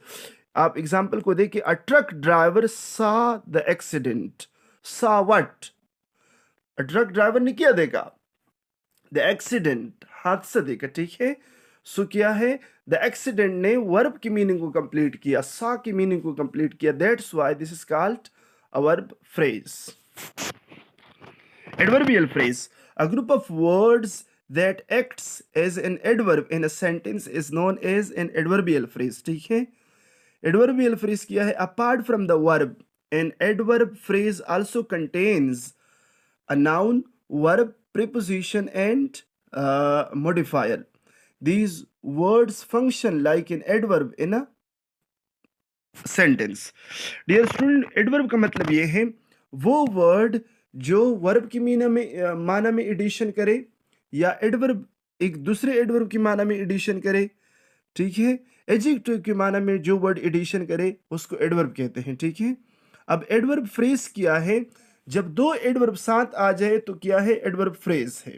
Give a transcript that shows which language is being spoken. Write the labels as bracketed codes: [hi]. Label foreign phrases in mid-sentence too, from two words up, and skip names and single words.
[hi] आप एग्जांपल को देखिए, [en] a truck driver saw the accident. saw what, truck driver [hi] ने क्या देखा, [en] the accident, [hi] हादसा देखा, ठीक है। सो क्या है, [en] the accident [hi] ने वर्ब की मीनिंग को कंप्लीट किया, सा की मीनिंग को कंप्लीट किया, [en] that's why this is called a verb phrase. Adverbial phrase, a group of words that acts as an adverb in a sentence is known as an adverbial phrase, [hi] ठीक है। [en] adverbial phrase [hi] क्या है, [en] apart from the verb, an adverb phrase also contains a noun, verb, preposition and modifier. These words function like an adverb in a sentence. Dear student, [hi] adverb का मतलब ये है वो वर्ड जो वर्ब की माना में एडिशन करे, या एडवर्ब एक दूसरे एडवर्ब की माना में एडिशन करे, ठीक है। एडजेक्टिव की माना में जो वर्ड एडिशन करे उसको एडवर्ब कहते हैं, ठीक है। अब [en] adverb phrase [hi] क्या है, जब दो एडवर्ब साथ आ जाए तो क्या है, [en] adverb phrase [hi] है।